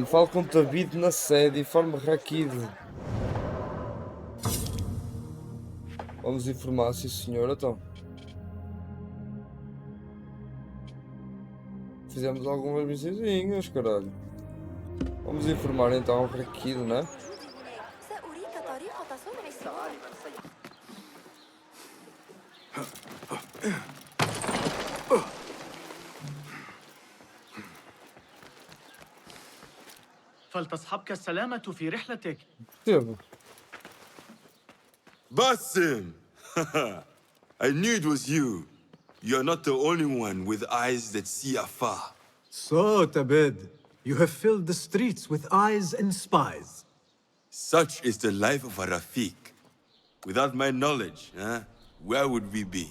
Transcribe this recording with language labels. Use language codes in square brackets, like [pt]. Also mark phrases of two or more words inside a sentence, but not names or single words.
[pt] Falo com David na sede, informe Rakid. Vamos informar, sim senhor, então. Fizemos algumas missõezinhas, caralho. Vamos informar então o Rakid, né? [ar] سأريك طريقة صنع السيارة. فلتصحبك السلامة في رحلتك. [pt] Teve. [en] Basim! I knew it was you. You're not the only one with eyes that see afar. So, Tabed, you have filled the streets with eyes and spies. Such is the life of a Rafiq. Without my knowledge, where would we be?